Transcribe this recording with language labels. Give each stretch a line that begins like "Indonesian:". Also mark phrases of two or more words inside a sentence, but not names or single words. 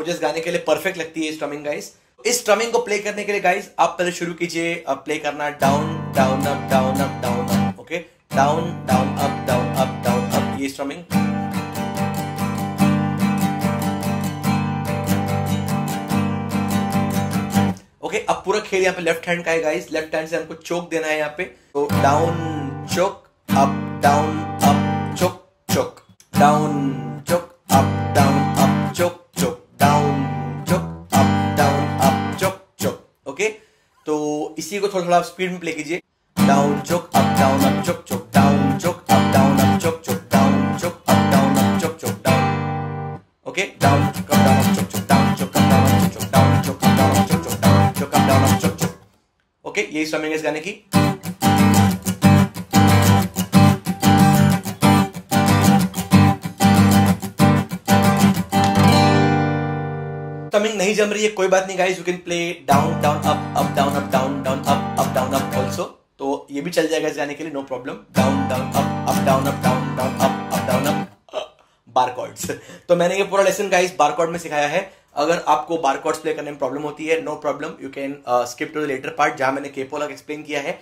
Hindi: मुझे इस गाने के लिए परफेक्ट लगती है
English: strumming guys.
Hindi: इस स्ट्रमिंग को प्ले करने के लिए गाइस आप पहले शुरू कीजिए प्ले करना
English: down down up down up down up. okay, down down up down up down up, ये strumming।
Hindi: ओके, अब पूरा खेल यहाँ पे
English: left hand
Hindi: का है गाइस।
English: left hand
Hindi: से हमको चोक देना है यहाँ पे।
English: to down choke up down up choke choke, down choke up down up choke choke, down choke up down up choke choke.
Hindi: ओके, तो इसी को थोड़ा थोड़ा स्पीड में प्ले कीजिए।
English: down choke up down up choke choke, down choke up down up choke choke, down choke up down up choke choke, down. okay, down choke up down up choke choke, down choke up down up choke choke, down choke up down up choke choke, down choke up down up choke choke.
Hindi: ओके, यही स्ट्रमिंग है इस गाने की। स्ट्रमिंग नहीं जम रही है, कोई बात नहीं गाइस,
English: you can play down down up down up down down up down up also,
Hindi: तो ये भी चल जाएगा इस गाने के लिए,
English: no problem. down down up down up down down up down up bar chords.
Hindi: तो मैंने ये पूरा
English: lesson guys bar chord
Hindi: में सिखाया है। अगर आपको
English: bar chords play
Hindi: करने में प्रॉब्लम होती है,
English: no problem, you can skip to the later part
Hindi: जहां मैंने केपोला एक्सप्लेन किया है।